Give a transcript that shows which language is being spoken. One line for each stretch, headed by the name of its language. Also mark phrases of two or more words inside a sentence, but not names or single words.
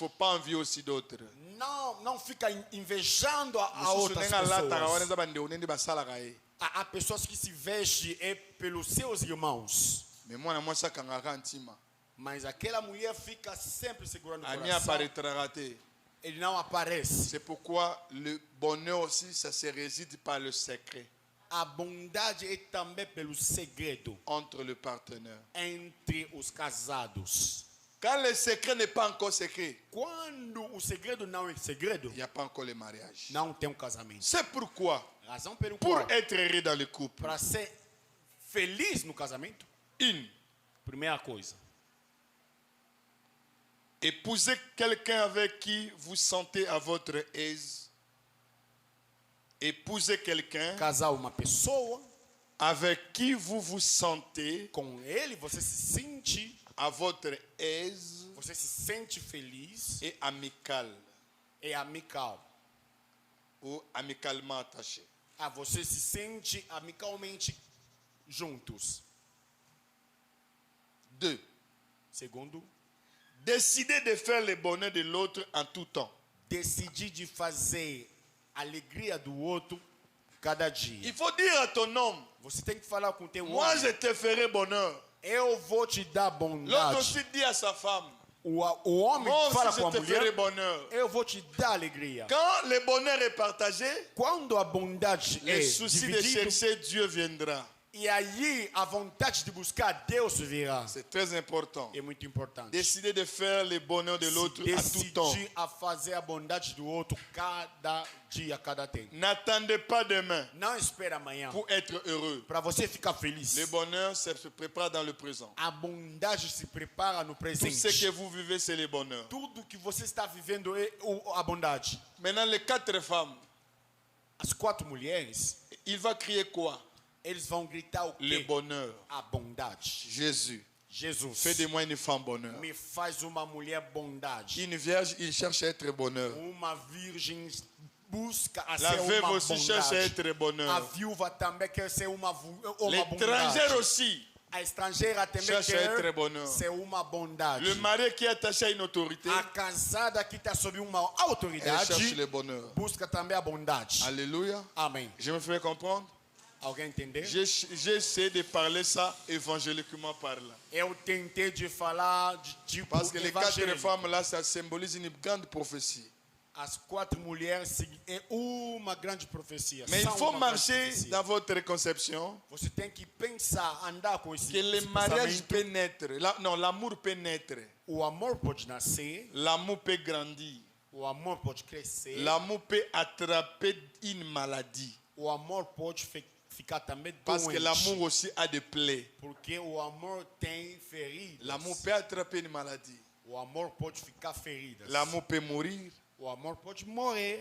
French: faut pas envier aussi d'autres.
Portuguese: Não fica invejando a outras pessoas. Há pessoas que se vestem pelos seus irmãos. Mas aquela mulher fica sempre segurando o coração. Ele não aparece.
French: C'est pourquoi le bonheur aussi, ça se réside par le secret
Portuguese: A bondade é também pelo segredo
French: entre le partenaire.
Portuguese: entre os casados.
French: Quand le secret n'est pas encore secret,
Portuguese: Quando o segredo não é segredo,
French: il n'y a pas encore le mariage.
Portuguese: não tem casamento.
French: C'est pourquoi,
Portuguese: Razão pelo
French: pour
Portuguese: qual,
French: être heureux dans le couple,
Portuguese: para ser feliz no casamento, primeira coisa,
French: épousez quelqu'un avec qui vous sentez à votre aise. Épousez quelqu'un
Portuguese: casar uma pessoa,
French: avec qui vous vous sentez
Portuguese: com ele você se sente,
French: à votre aise
Portuguese: você se sente feliz
French: et amical
Portuguese: e amical.
French: ou amicalement attaché.
Portuguese: Você se sente amicalmente juntos. 2. Segundo,
French: Décidez de faire le bonheur de l'autre en tout temps.
Portuguese: decidir de fazer a alegria do outro cada dia.
French: Il faut dire à ton homme,
Portuguese: Você tem que falar com o teu
French: moi je
Portuguese: homem.
French: te ferai bonheur.
Portuguese: Eu vou te dar
French: L'autre
Portuguese: bondade.
French: aussi dit à sa femme,
Portuguese: O homem
French: moi
Portuguese: fala
French: aussi
Portuguese: com a
French: je te ferai
Portuguese: mulher.
French: bonheur.
Portuguese: Eu vou te dar alegria.
French: Quand le bonheur est partagé,
Portuguese: Quando a bondade é
French: le souci de
Portuguese: dividida,
French: chercher Dieu viendra.
Portuguese: e aí a vontade de buscar Deus virá.
French: C'est très important.
Portuguese: É muito importante.
French: Décidez de faire le bonheur de l'autre à tout temps.
Portuguese: Decidir a fazer a bondade do outro cada dia, cada tempo.
French: N'attendez pas demain
Portuguese: Não espera amanhã
French: pour être heureux.
Portuguese: para você ficar feliz.
French: Le bonheur se prépare dans le présent.
Portuguese: A bondade se prepara no
French: Tout ce que
Portuguese: presente.
French: vous vivez, c'est le bonheur.
Portuguese: Tudo que você está vivendo é a bondade.
French: Maintenant, les 4 femmes,
Portuguese: As 4 mulheres,
French: il va crier quoi?
Portuguese: eles vão gritar o
French: Le
Portuguese: quê?
French: bonheur.
Portuguese: A bondade.
French: Jésus,
Portuguese: Jesus,
French: fais de moi une femme bonheur.
Portuguese: me faz uma mulher bondade.
French: Une vierge, il cherche à être bonheur.
Portuguese: Uma virgem busca a
French: La
Portuguese: ser
French: veuve
Portuguese: uma
French: aussi cherche à
Portuguese: bondade.
French: être
Portuguese: A
French: bonheur.
Portuguese: viúva também quer ser uma
French: L'étranger
Portuguese: bondade.
French: aussi
Portuguese: A estrangeira também
French: cherche à être
Portuguese: quer
French: bonheur.
Portuguese: ser uma bondade.
French: Le mari qui est attaché à une autorité,
Portuguese: A casada que está sob uma
French: elle
Portuguese: autoridade
French: cherche le bonheur.
Portuguese: busca também a bondade.
French: Alléluia.
Portuguese: Amém.
French: Je me fais comprendre.
Portuguese: Alguém entendeu?
French: J'ai essayé de parler ça évangéliquement parlant.
Portuguese: Eu tentei de falar de tipo
French: Parce que les 4
Portuguese: evangelho.
French: femmes là, ça symbolise une grande prophétie.
Portuguese: As 4 mulheres é uma grande profecia.
French: Mais il
Portuguese: São
French: faut
Portuguese: uma grande
French: marcher
Portuguese: profecia.
French: dans votre conception
Portuguese: Você tem que pensar, andar com esse
French: que le mariage
Portuguese: pensamento.
French: peut naître. Non, l'amour peut naître.
Portuguese: O amor pode nascer,
French: L'amour peut grandir.
Portuguese: o amor pode crescer,
French: L'amour peut attraper une maladie.
Portuguese: o amor pode ficar também
French: Parce que
Portuguese: doente.
French: l'amour aussi a des plaies.
Portuguese: Porque o amor tem feridas.
French: L'amour peut attraper une maladie.
Portuguese: O amor pode ficar feridas.
French: L'amour peut mourir.
Portuguese: O amor pode morrer.